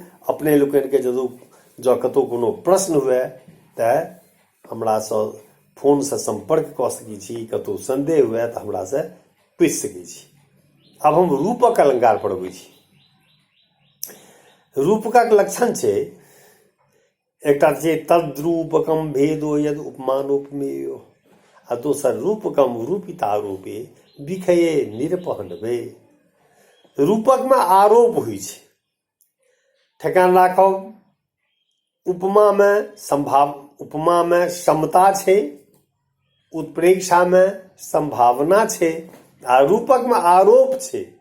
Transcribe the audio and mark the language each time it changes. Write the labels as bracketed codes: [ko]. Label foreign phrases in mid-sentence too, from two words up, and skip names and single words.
[mai] अपने लोकनि के जँ कतहु कोनो प्रश्न हुए तऽ हमरासँ फोनसँ संपर्क कऽ सकैत छी, कतहु संदेह हुए तऽ हमरासँ पूछि सकैत छी। आब हम रूपक अलंकार पर अबै छी। रूपकक लक्षण छै, एकटा छै [sa] तद्रूपकम भेदो यद उपमानोपमेयो, [mai] आ दोसर [sa] रूपकम रूपिता रूपे बिखये निरपहनबे। [mai] रूपकमे आरोप होइ छै, ठेकान राखब। उपमामे समता छै, उत्प्रेक्षामे संभावना छै, आ रूपकमे आरोप छै।